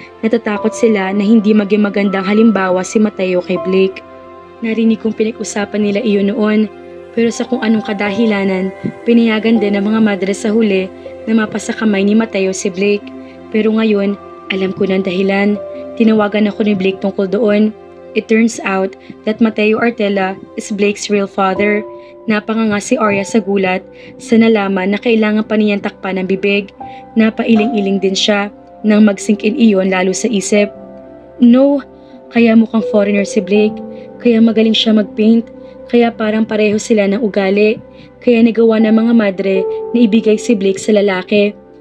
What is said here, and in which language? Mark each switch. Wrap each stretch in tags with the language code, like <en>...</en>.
<tl>Natatakot sila na hindi maging magandang halimbawa si Mateo kay Blake. Narinig kong pinag-usapan nila iyon noon, pero sa kung anong kadahilanan, pinayagan din ng mga madre sa huli na mapasa kamay ni Mateo si Blake. Pero ngayon, alam ko ng dahilan. Tinawagan ako ni Blake tungkol doon.</tl> <en>It turns out that Mateo Artela is Blake's real father.</en> <tl>Napanganga si Arya sa gulat sa nalaman na kailangan pa niyang takpan ng bibig. Napailing-iling din siya nang mag-sink in iyon lalo sa isip. No, kaya mukhang foreigner si Blake. Kaya magaling siya mag-paint. Kaya parang pareho sila ng ugali. Kaya nagawa ng mga madre na ibigay si Blake sa lalaki.</tl>